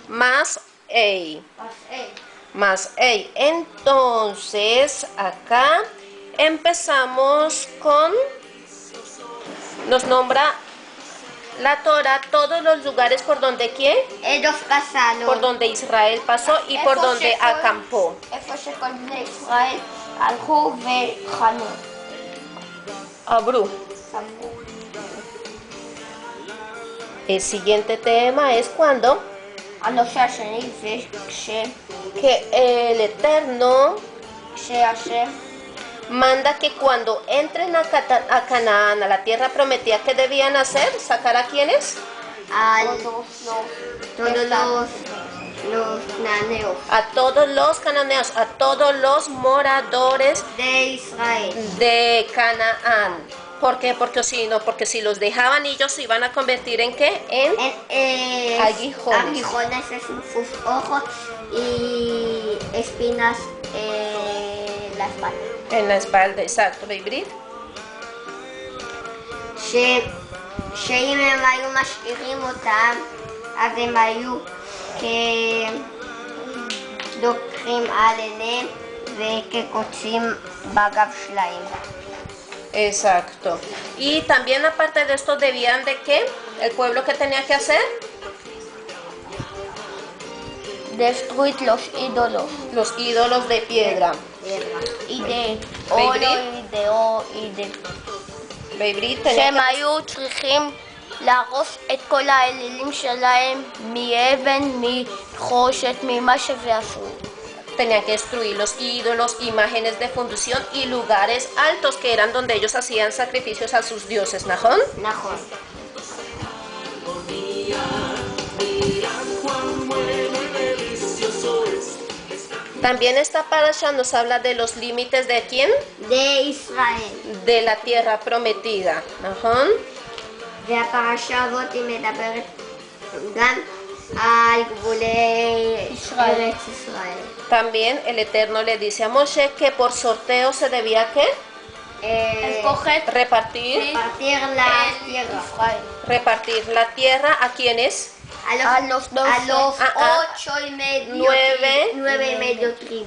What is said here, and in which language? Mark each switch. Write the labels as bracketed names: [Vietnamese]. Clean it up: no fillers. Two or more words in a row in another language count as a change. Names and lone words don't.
[Spanish] Más ei. Más ei. Entonces acá empezamos con, nos nombra la Torah todos los lugares por donde ¿quién? ellos pasaron. Por donde Israel pasó y por donde acampó. [Hebrew] איפה שכל בני ישראל הלכו וחנו. Abru. [Spanish] El siguiente tema es cuando [Hebrew] הנושא השני זה [Spanish] que el Eterno [Hebrew] כשהשם [Spanish] manda que cuando entren a Canaán, a la tierra prometida, ¿qué debían hacer? ¿Sacar a quiénes? todos los cananeos A todos los cananeos, a todos los moradores de Israel. de Canaán. ¿Por qué? Porque si los dejaban ellos se iban a convertir en ¿qué? En aguijones. Aguijones es sus ojos y espinas la espalda. En la espalda, exacto, [Hebrew] בעברית. שאם הם היו משאירים אותם, אז הם היו כדוקרים על עיניהם וכקוצים בגב שלהם. [Spanish] Exacto. Y también aparte de esto debían de ¿qué? El pueblo que tenía que hacer. Destruir los ídolos. Los ídolos de piedra. y de oro y de [Hebrew] בעברית שהם היו צריכים להרוס את כל האלילים שלהם מאבן, מחושת, ממה שעשו. [Spanish] tenían que destruir los ídolos, imágenes de fundición y lugares altos que eran donde ellos hacían sacrificios a sus dioses. ¿Najón? [Hebrew] נכון. [Spanish] También esta parasha nos habla de los límites de quién? de ישראל. De la tierra prometida. ¿Najón? [Hebrew] והפרשה הזאת היא מדברת גם על גבולי ארץ ישראל. [Spanish] También el Eterno le dice a Moshe que por sorteo se debía ¿qué? Repartir repartir la tierra a quienes a los 9 tribus.